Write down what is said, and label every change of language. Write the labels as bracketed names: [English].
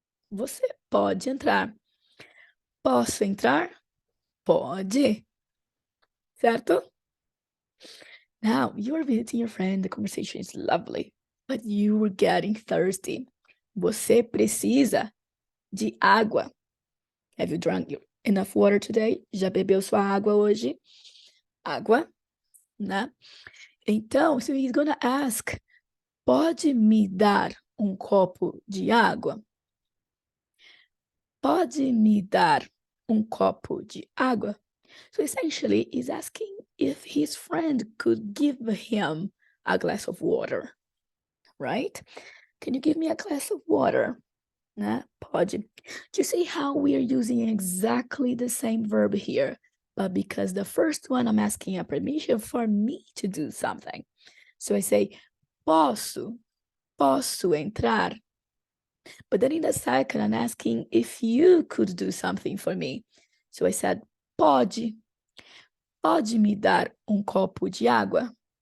[Portuguese] Você pode entrar. Posso entrar? Pode. Certo? [English] Now, you are visiting your friend, the conversation is lovely, but you were getting thirsty. [Portuguese] Você precisa de água. [English] Have you drunk enough water today? [Portuguese] Já bebeu sua água hoje? Água, né? Então, [English] so he's gonna ask, [Portuguese] pode me dar copo de água? Pode me dar copo de água? [English] So essentially, he's asking if his friend could give him a glass of water, right? Can you give me a glass of water? [Portuguese] Né? Pode. [English] Do you see how we are using exactly the same verb here? But because the first one, I'm asking a permission for me to do something. So I say, [Portuguese] posso entrar? [English] But then in the second, I'm asking if you could do something for me. So I said, [Portuguese] pode me dar copo de água?